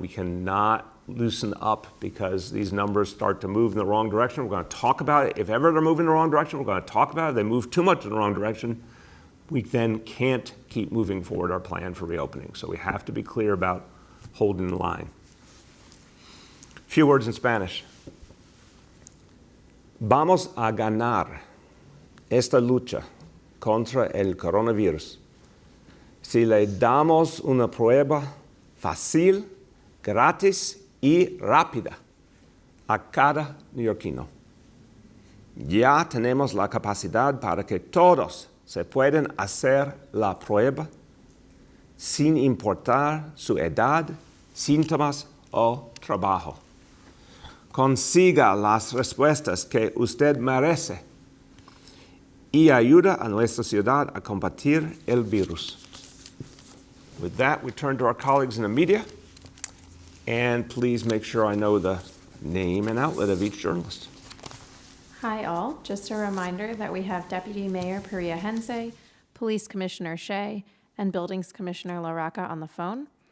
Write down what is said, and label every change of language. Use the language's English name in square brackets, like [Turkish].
[English] We cannot loosen up because these numbers start to move in the wrong direction. We're going to talk about it. If ever they're moving in the wrong direction, we're going to talk about it. If they move too much in the wrong direction, we then can't keep moving forward our plan for reopening. So we have to be clear about holding the line. A few words in Spanish. [Spanish] Vamos a ganar esta lucha contra el coronavirus si le damos una prueba fácil, gratis y rápida a cada neoyorquino. Ya tenemos la capacidad para que todos se puedan hacer la prueba sin importar su edad, síntomas o trabajo. Consiga las respuestas que usted merece y ayuda a nuestra ciudad a combatir el virus. [English] With that, we turn to our colleagues in the media, and please make sure I know the name and outlet of each journalist. Hi all, just a reminder that we have Deputy Mayor Peria Hense, Police Commissioner Shea, and Buildings Commissioner LaRocca on the phone.